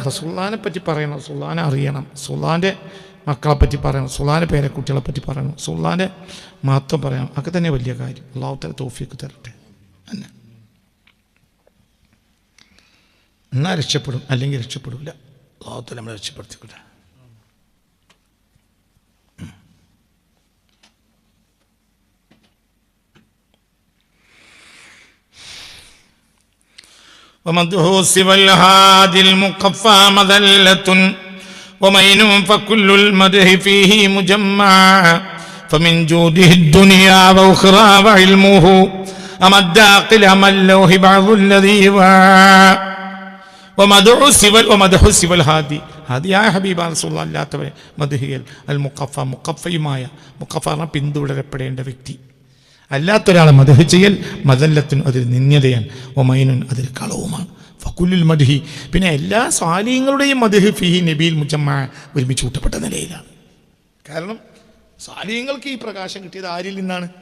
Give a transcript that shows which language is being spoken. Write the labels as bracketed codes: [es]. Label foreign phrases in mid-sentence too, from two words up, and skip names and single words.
[ml] റസൂലുള്ളാഹിനെ പറ്റി പറയണം, റസൂലുള്ളാഹിനെ അറിയണം, റസൂലുള്ളാഹിൻ്റെ മക്കളെ പറ്റി പറയണം, റസൂലുള്ളാഹിൻ്റെ പേരക്കുട്ടികളെ പറ്റി പറയണം, റസൂലുള്ളാഹിൻ്റെ മഹത്വം പറയണം. അതൊക്കെ തന്നെ വലിയ കാര്യം. [ar] الله تعالى [ml] തൗഫീഖ് തരട്ടെ. എന്നാൽ രക്ഷപ്പെടും, അല്ലെങ്കിൽ രക്ഷപ്പെടില്ല. [ar] الله تعالى [ml] നമ്മളെ രക്ഷപ്പെടുത്തിക്കൂടെ. [ar] ومدح سوى الهادي المقفى مذلة ومين فكل المدح فيه مجمع فمن جوده الدنيا وأخرى وعلمه أمد قلم اللوح بعض الذي ومدح سوى الهادي هادي يا حبيب رسول الله لا تبع مدحيل المقفى [ml] മുഖഫയുമായ മുഖഫ പിന്തുടരപ്പെടേണ്ട വ്യക്തി അല്ലാത്തൊരാളെ മദ്ഹ് ചെയ്യൽ മദല്ലത്തുൻ, അതൊരു നിന്യതയാണ്. ഒമൈനുൻ, അതൊരു കളവുമാണ്. [ar] فكل المدح, [ml] പിന്നെ എല്ലാ സാലിഹ്യങ്ങളുടെയും മദ്ഹ് ഫീഹി നബിയിൽ മുജമ്മഅ, ഒരുമിച്ച് കൂട്ടപ്പെട്ട നിലയിലാണ്. കാരണം സാലിഹ്യങ്ങൾക്ക് ഈ പ്രകാശം കിട്ടിയത് ആരിൽ നിന്നാണ്?